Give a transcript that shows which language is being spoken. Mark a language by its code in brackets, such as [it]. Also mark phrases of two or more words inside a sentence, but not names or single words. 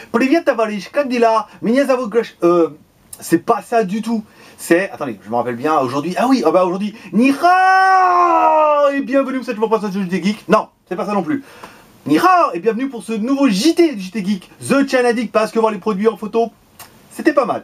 [ru] Привет, товарищ, как дела? Меня зовут [fr] Gresh. C'est pas ça du tout. C'est, attendez, je me rappelle bien, aujourd'hui, ah oui, aujourd'hui, [zh] 你好 [fr] et bienvenue pour cette nouvelle présentation de JT Geek. Non, c'est pas ça non plus. [zh] 你好 [fr] et bienvenue pour ce nouveau JT de JT Geek, The China Geek, parce que voir les produits en photo, c'était pas mal.